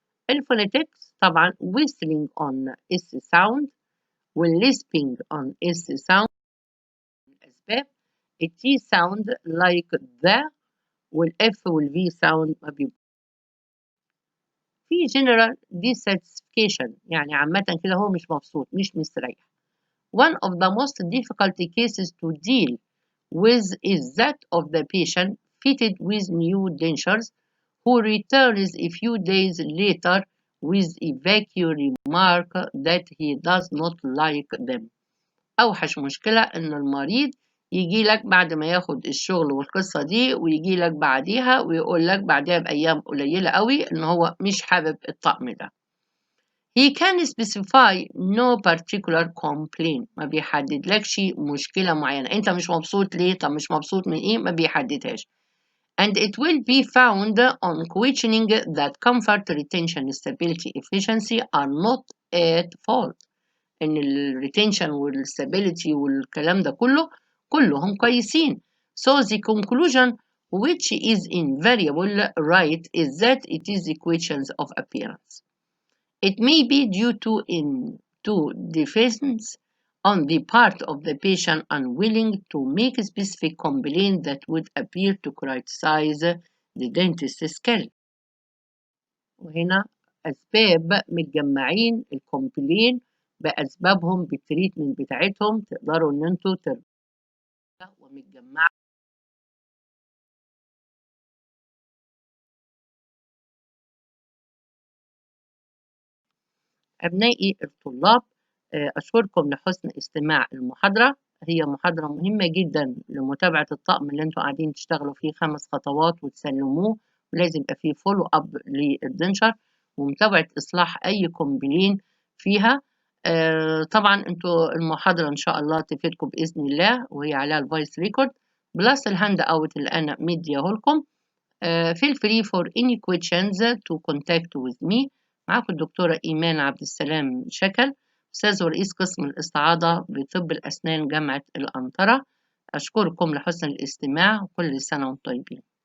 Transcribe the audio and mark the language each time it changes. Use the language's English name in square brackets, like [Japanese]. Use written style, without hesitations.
[Arabic] الفونيتكس طبعا [English] whistling on S sound والlisping on S sound. [Arabic] الأسباب [English] الT sound like the والF والV sound [Arabic] ما بيبقوا. في [English] general dissatisfaction [Arabic] يعني عامة كده هو مش مبسوط مش مستريح. [English] One of the most difficult cases to deal with is that of the patient fitted with new dentures who returns a few days later with a vague remark that he does not like them. [Arabic] أوحش مشكلة إن المريض يجي لك بعد ما ياخد الشغل والقصة دي ويجي لك بعديها ويقول لك بعدها بأيام قليلة قوي إن هو مش حابب الطقم ده. [English] He can specify no particular complaint. [Arabic] ما بيحددلكش مشكلة معينة. أنت مش مبسوط ليه؟ طب مش مبسوط من إيه؟ ما بيحددهاش. [English] And it will be found on questioning that comfort, retention, stability, efficiency are not at fault. [Arabic] إن ال retention وال stability والكلام ده كلهم كويسين. [English] So the conclusion which is invariable right is that it is questions of appearance. It may be due to defense on the part of the patient unwilling to make a specific complaint that would appear to criticize the dentist's skill. [Arabic] وهنا أسباب متجمعين الكومبلين بأسبابهم بالتريتمنت بتاعتهم تقدروا إن انتوا ترجعوا ومتجمعة. أبنائي الطلاب أشكركم لحسن استماع المحاضرة. هي محاضرة مهمة جدا لمتابعة الطقم اللي انتوا قاعدين تشتغلوا فيه 5 خطوات وتسلموه، ولازم يبقى فيه فولو اب للدنشر ومتابعة إصلاح أي كومبلين فيها. طبعا انتوا المحاضرة إن شاء الله تفيدكم بإذن الله وهي عليها الفويس ريكورد بلس الهاند اوت اللي أنا مديهولكم. [English] feel free for any questions to contact with me. [Arabic] معاكم الدكتورة إيمان عبد السلام شكل، أستاذ ورئيس قسم الاستعاضة بطب الأسنان جامعة الأنطرة. أشكركم لحسن الاستماع وكل سنة وانتم طيبين.